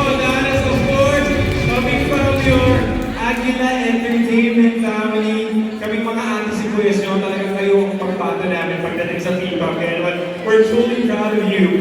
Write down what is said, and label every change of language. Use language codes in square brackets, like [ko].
[en] That is of course coming from your Aguila Entertainment family. [tl] Kaming mga auntie si Kuya nyo, talagang kayo ang pagpato namin pagdating sa P-Pop. Kaya naman, [en] we're truly proud of you.